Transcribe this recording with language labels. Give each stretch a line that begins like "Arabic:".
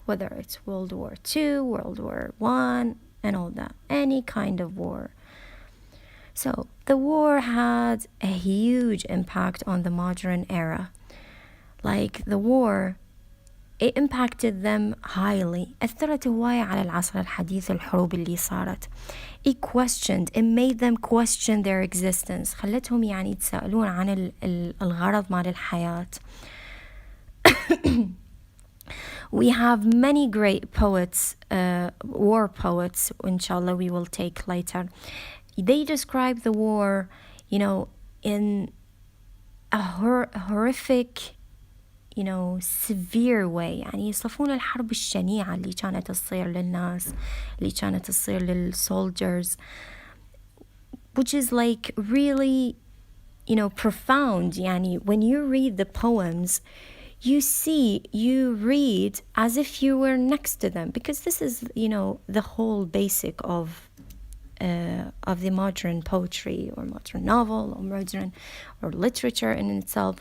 English: Whether it's World War II, World War I, and all that. Any kind of war. So the war had a huge impact on the modern era. Like the war, it impacted them highly.
Arabic: أثرت هواية على العصر الحديث الحروب اللي صارت.
English: It made them question their existence.
Arabic: خلتهم يتساءلون عن الغرض مال الحياة.
English: We have many great poets, war poets, inshallah we will take later. They describe the war, in a horrific, severe way.
Arabic: يصفون الحرب الشنيعة اللي كانت تصير للناس, اللي كانت تصير للsoldiers,
English: which is like really, profound. When you read the poems, you read as if you were next to them, because this is, the whole basic of the modern poetry or modern novel or literature in itself.